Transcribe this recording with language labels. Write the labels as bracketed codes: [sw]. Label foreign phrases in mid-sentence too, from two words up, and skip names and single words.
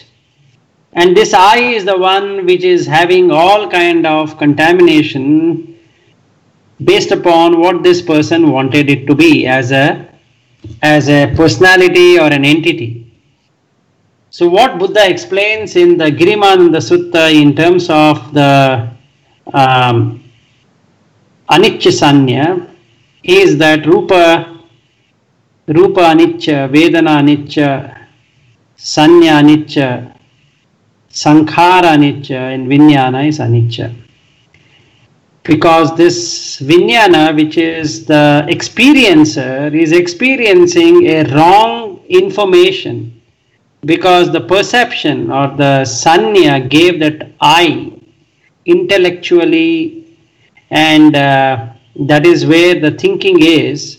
[en] And this I is the one which is having all kind of contamination based upon what this person wanted it to be as a personality or an entity. So what Buddha explains in the Girimananda Sutta in terms of the [pi] Anicca Sanya [en] is that [pi] Rupa Anicca, Vedana Anicca, Sanya Anicca, Sankhara Anicca [en] and Vijnana is Anicca. Because this Vijnana, which is the experiencer, is experiencing a wrong information because the perception or the Sanya gave that I intellectually, and that is where the thinking is.